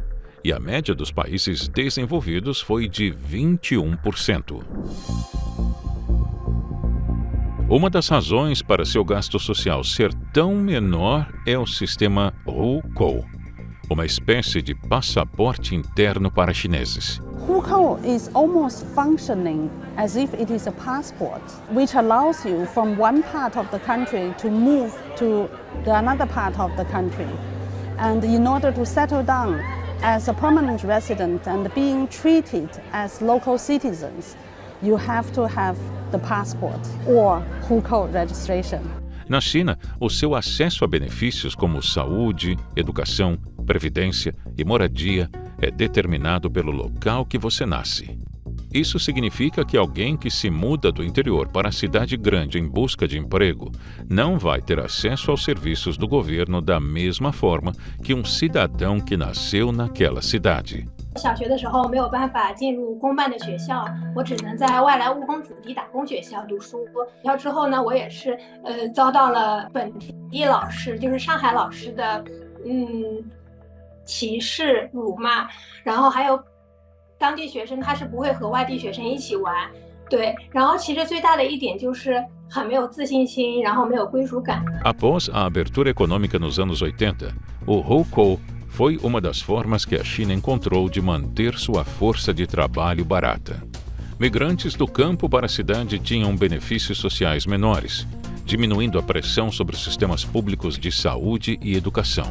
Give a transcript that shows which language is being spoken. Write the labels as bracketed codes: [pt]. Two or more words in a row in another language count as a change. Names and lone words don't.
[pt] E a média dos países desenvolvidos foi de 21%. Uma das razões para seu gasto social ser tão menor é o sistema Hukou, uma espécie de passaporte interno para chineses. [en] Hukou is almost functioning as if it is a passport, which allows you from one part of the country to move to another part of the country. And in order to settle down as a permanent resident and being treated as local citizens, you have to have the passport or Hukou registration. [pt] Na China, o seu acesso a benefícios como saúde, educação, previdência e moradia é determinado pelo local que você nasce. Isso significa que alguém que se muda do interior para a cidade grande em busca de emprego não vai ter acesso aos serviços do governo da mesma forma que um cidadão que nasceu naquela cidade. [zh] 小学的时候没有办法进入公办的学校，我只能在外来务工子弟打工学校读书。然后之后呢，我也是遭到了本地老师，就是上海老师的歧视、辱骂，然后还有当地学生他是不会和外地学生一起玩，对。然后其实最大的一点就是很没有自信心，然后没有归属感。 [pt] Após a abertura econômica nos anos 80, o Hukou foi uma das formas que a China encontrou de manter sua força de trabalho barata. Migrantes do campo para a cidade tinham benefícios sociais menores, diminuindo a pressão sobre os sistemas públicos de saúde e educação.